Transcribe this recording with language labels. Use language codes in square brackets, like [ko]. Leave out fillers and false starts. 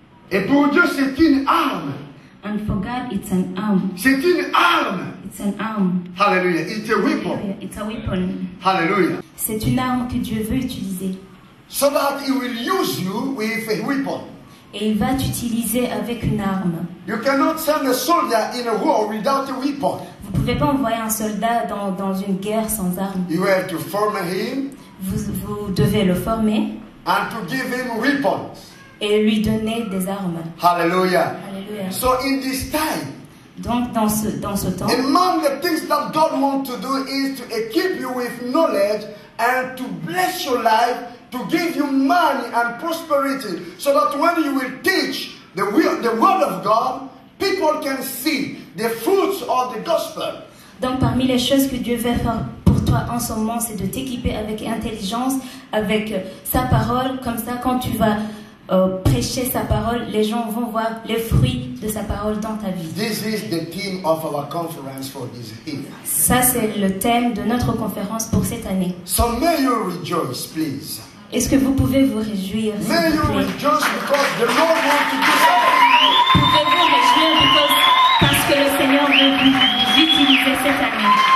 [fr] Et pour Dieu, c'est une arme. [en] And for God, it's an arm. [fr] C'est une arme. [en] It's an arm. Hallelujah. It's a weapon. It's a weapon. Hallelujah. [fr] C'est une arme que Dieu veut utiliser. [en] So that He will use you with a weapon. [fr] Et il va t'utiliser avec une arme. [en] You cannot send a soldier in a war without a weapon. [fr] Vous ne pouvez pas envoyer un soldat dans une guerre sans arme. [en] You have to form him [fr] Vous devez le former [en] and to give him weapons. [fr] et lui donner des armes. [en] Hallelujah. [fr] Alléluia. [en] So in this time, [fr] Donc dans ce temps, [en] among the things that God wants to do is to equip you with knowledge and to bless your life, to give you money and prosperity, so that when you will teach the word of God, people can see the fruits of the gospel. [fr] donc parmi les choses que Dieu veut faire pour toi en ce moment, c'est de t'équiper avec intelligence, avec sa parole. Comme ça, quand tu vas prêcher sa parole, les gens vont voir les fruits de sa parole dans ta vie. [en] This is the theme of our conference for this year. [fr] Ça, c'est le thème de notre conférence pour cette année. [en] So may you rejoice, please. [fr] Est-ce que vous pouvez vous réjouir, s'il [en] May you [fr] vous plaît? [en] rejoice because the Lord wants to do something. [fr] Pouvez-vous réjouir parce que le Seigneur veut vous utiliser cette année?